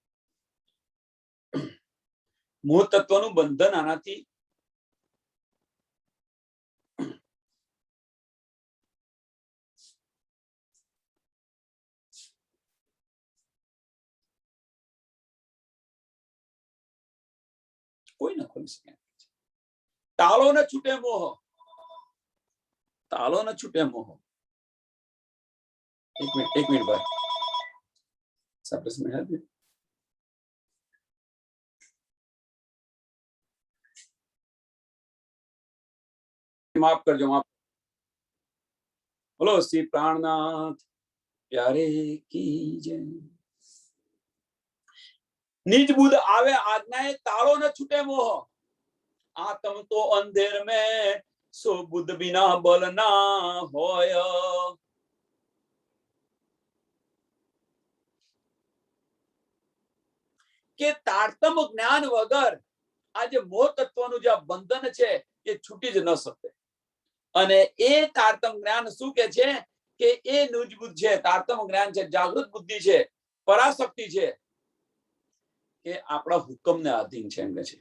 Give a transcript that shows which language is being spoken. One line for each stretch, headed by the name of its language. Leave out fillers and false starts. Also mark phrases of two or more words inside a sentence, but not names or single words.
Gujarati: મોહ તત્વનું બંધન આનાથી કોઈ ન ખોલી શકે. તાલો ન છૂટે મોહ, તાલો ન છૂટે મોહ. એક મિનિટ ભાઈ, સપ્રેસ
Hindi: में है
Gujarati: માફ કરજો, માફ.
Hindi: बोलो श्री प्राणनाथ प्यारे की जय. निज बुद्ध आवे आज्ञाए तालो न छूटे मोह. आत्म तो अंधेर में सो बुद्ध बिना बल ना होय.
Gujarati: કે તારતમ જ્ઞાન વગર આ જે મોહ તત્વનું જે બંધન છે એ છૂટી જ ન શકે. અને એ તારતમ જ્ઞાન શું કે છે કે એ નિજ બુદ્ધ છે, તારતમ જ્ઞાન છે, જાગૃત બુદ્ધિ છે, પરાશક્તિ છે કે આપણા હુકમને આધીન છે એમ કે છે.